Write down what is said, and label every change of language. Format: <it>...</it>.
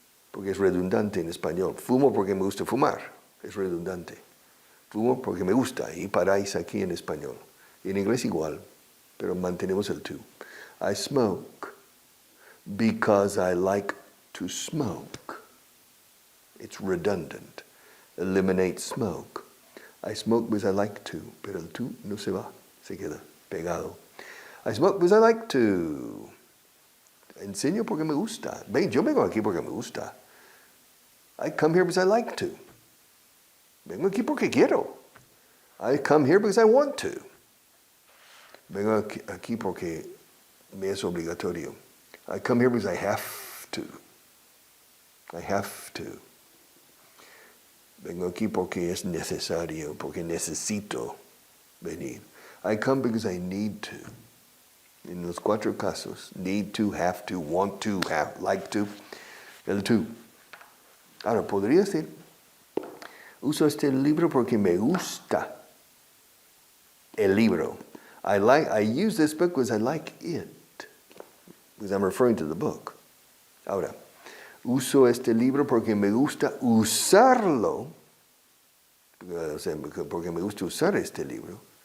<es>Porque es redundante en español. Fumo porque me gusta fumar. Es redundante. Fumo porque me gusta. Y paráis aquí en español. Y en inglés igual. Pero mantenemos el to.</es> <en>I smoke because I like to smoke. It's redundant. Eliminate smoke. I smoke because I like to.</en> <es>Pero el to no se va. Se queda pegado.</es> <en>I smoke because I like to.</en> <es>Enseño porque me gusta. Ven, yo vengo aquí porque me gusta.</es> <en>I come here because I like to.</en> <es>Vengo aquí porque quiero.</es> <en>I come here because I want to.</en> <es>Vengo aquí porque me es obligatorio.</es> <en>I come here because I have to. I have to.</en> <es>Vengo aquí porque es necesario, porque necesito venir.</es> <en>I come because I need to.</en> <es>En los cuatro casos,</es> <en>need to, have to, want to, like to, el to.</en> <es>Ahora, podría decir, uso este libro porque me gusta el libro.</es> <en>I use this book because I like it. Because I'm referring to the book.</en> <es>Ahora, uso este libro porque me gusta usarlo. O sea, porque me gusta usar este libro.</es>